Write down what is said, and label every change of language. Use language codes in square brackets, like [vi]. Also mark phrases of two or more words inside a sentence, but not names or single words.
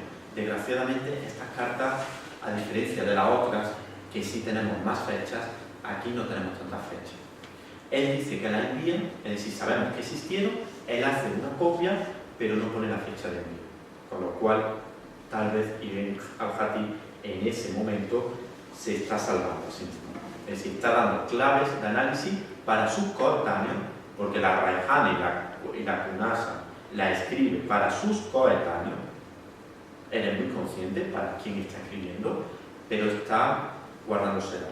[es] Desgraciadamente, estas cartas, a diferencia de las otras, que sí tenemos más fechas, aquí no tenemos tantas fechas. Él dice que la envían, es decir, sabemos que existieron, él hace una copia, pero no pone la fecha de envío. Con lo cual, tal vez Ibn al-Khatib en ese momento se está salvando a sí mismo. Es decir, está dando claves de análisis para sus coetáneos, porque la Rayhana y la Kunasa la escribe para sus coetáneos. Él es muy consciente para quién está escribiendo, pero está guardándose datos.